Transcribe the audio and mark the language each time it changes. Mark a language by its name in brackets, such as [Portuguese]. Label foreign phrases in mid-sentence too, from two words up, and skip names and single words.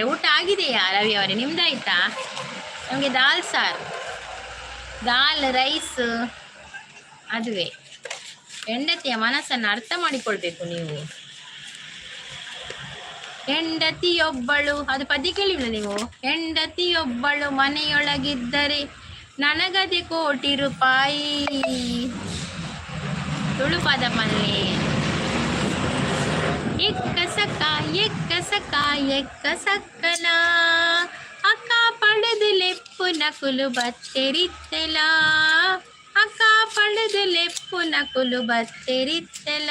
[Kannada] ಊಟ ಆಗಿದೆಯಾ ರವಿ ಅವರೇ? ನಿಮ್ದಾಯ್ತಾ? ನಮಗೆ ದಾಲ್ ರೈಸ್ ಅದುವೇ. ಹೆಂಡತಿಯ ಮನಸ್ಸನ್ನು ಅರ್ಥ ಮಾಡಿಕೊಳ್ಬೇಕು ನೀವು. ಹೆಂಡತಿಯೊಬ್ಬಳು, ಅದು ಪದ್ಯ ಕೇಳಿಲ್ಲ ನೀವು? ಹೆಂಡತಿಯೊಬ್ಬಳು ಮನೆಯೊಳಗಿದ್ದರೆ ನನಗದೆ ಕೋಟಿ ರೂಪಾಯಿ. [Tulu] ತುಳುಪದ ಪಲ್ಲೆ. ಎಕ್ಕ ಸಕ್ಕನ ಅಕ್ಕ ಪಡೆದು ಲೆಪ್ಪು ನಕುಲು ಬತ್ತೆರಿತ್ತೆಲ. ಅಕ್ಕ ಪಡೆದು ಲೆಪ್ಪು ನಕುಲು ಬತ್ತೆರಿತ್ತೆಲ.